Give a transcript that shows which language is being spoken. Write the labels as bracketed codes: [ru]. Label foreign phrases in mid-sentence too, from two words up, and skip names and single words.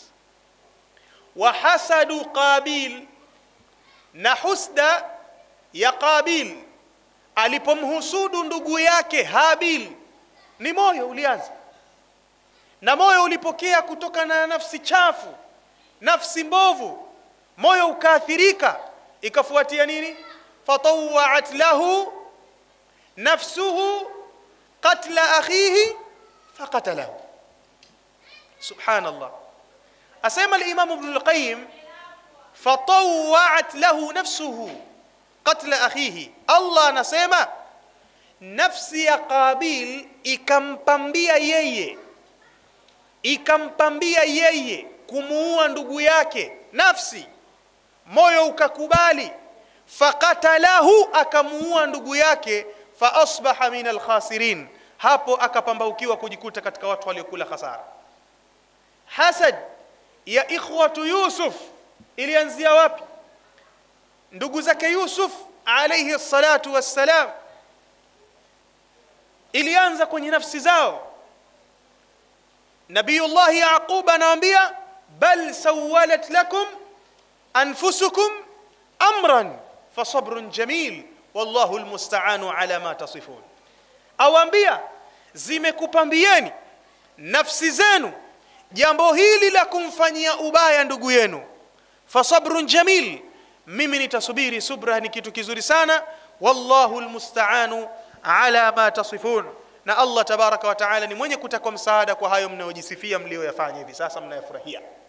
[ar] وحسد قابيل, [sw] na husda ya Qabil alipomhusudu ndugu yake Habil, ni moyo ulianza, na moyo ulipokea kutoka na nafsi chafu, nafsi mbovu, moyo ukaathirika, ikafuatia nini? [ar] فطوعت له نفسه قتل أخيه فقتله. [sw] Subhanallah. Asema al-Imam Ibn al-Qayyim, [ar] فطوعت له نفسه قتل أخيه, [sw] Allah anasema nafsi ya Qabil ikampambia yeye kumuua ndugu yake. Nafsi, moyo ukakubali faqatalahu, akamuua ndugu yake, [ar] فأصبح من الخاسرين, [sw] hapo akapambaukiwa kujikuta katika watu waliokula hasara. Hasad ya [ar] إخوة يوسف [sw] ilianzia wapi? Ndugu zake Yusuf [ar] عليه الصلاة والسلام, [sw] ilianza kwenye nafsi zao. Nabiyullah Yaqub anawaambia, [ar] بل سولت لكم أنفسكم أمرا فصبر جميل والله المستعان على ما تصفون. [sw] Awaambia, zimekupambieni nafsi zenu jambo hili la kumfanyia ubaya ndugu yenu, [ar] فصبر جميل, [sw] mimi nitasubiri, subra ni kitu kizuri sana, [ar] والله المستعان على ما تصفون, [sw] na Allah [ar] تبارك وتعالى [sw] ni mwenye kutakwa msaada kwa hayo mnayojisifia mlioyafanya hivi sasa mnayofurahia.